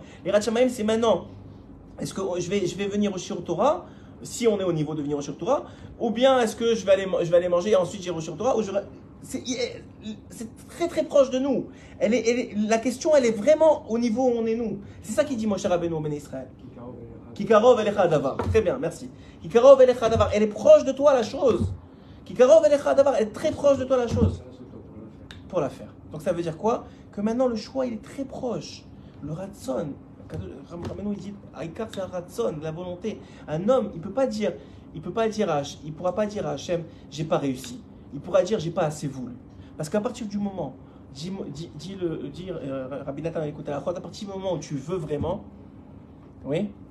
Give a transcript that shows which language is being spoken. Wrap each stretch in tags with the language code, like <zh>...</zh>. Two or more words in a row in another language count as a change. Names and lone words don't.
<fr>La</fr> <he>Yirat Shamaim,</he> <fr>c'est maintenant... Est-ce que je vais venir au</fr> <he>Shiur Torah,</he> <fr>si on est au niveau de venir au</fr> <he>Shiur Torah,</he> <fr>ou bien est-ce que je vais aller manger et ensuite j'irai au</fr> <he>Shiur Torah,</he> <fr>c'est très très proche de nous. La question, elle est vraiment au niveau où on est nous. C'est ça qu'il dit Moshe Rabbeinu au</fr> <he>Ben Israël. Kikarov elecha adavar.</he> <fr>Très bien, merci.</fr> <he>Kikarov elecha adavar.</he> <fr>Elle est proche de toi la chose.</fr> <he>Kikarov elecha adavar.</he> <fr>Elle est très proche de toi la chose. Pour la faire. Donc ça veut dire quoi? Que maintenant le choix il est très proche. Le ratson. Rabbeinu il dit, Aïkar c'est un ratson, la volonté. Un homme, il pourra pas dire à Hachem, j'ai pas réussi. Il pourra dire, j'ai pas assez voulu. Parce qu'à partir du moment, Rabbi Nathan écoute à la fois, à partir du moment où tu veux vraiment, oui.</fr>